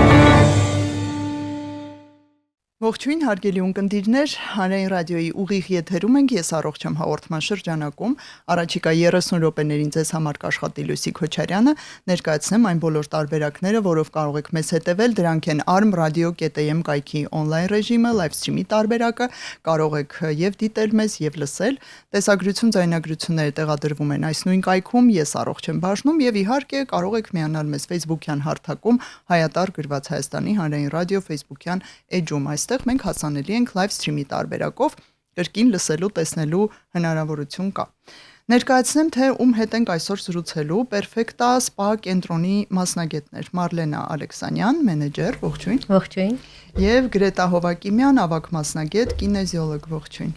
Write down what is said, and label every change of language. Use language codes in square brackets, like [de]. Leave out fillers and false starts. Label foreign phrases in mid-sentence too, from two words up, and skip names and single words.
[hy] Ողջույն հարգելի ունկնդիրներ, Հանրային ռադիոյի ուղիղ եթերում ենք, ես առողջ եմ հաղորդման շրջանակում, առաջիկա 30 րոպեներին ձեզ համար կաշխատի Լուսի Քոչարյանը, ներկայացնեմ այն բոլոր տարբերակները, որով կարող եք մեզ հետևել, դրանք են arm.radio.am կայքի on-line ռեժիմը, [en] live stream-ի [hy] տարբերակը, կարող եք եւ դիտել մեզ եւ լսել, տեսագրություն, ձայնագրությունները տեղադրվում են այս նույն կայքում, ես առողջ եմ բաժնում եւ իհարկե կարող եք միանալ մեզ Facebook-յան հարթակում Հայատար գրված Հայաստանի Հանրային ռադիո Facebook-յան էջում, այստեղ մենք հասանելի ենք [en] live stream-ի [hy] տարբերակով, կրկին լսելու, տեսնելու հնարավորություն կա։ Ներկայացնեմ, թե ում հետ ենք այսօր զրուցելու, Perfecta Spa կենտրոնի մասնագետներ Մարլենա Ալեքսանյան, մենեջեր, ողջույն։ Ողջույն։ Եվ Գրետա Հովակիմյան, ավագ մասնագետ, կինեզիոլոգ, ողջույն։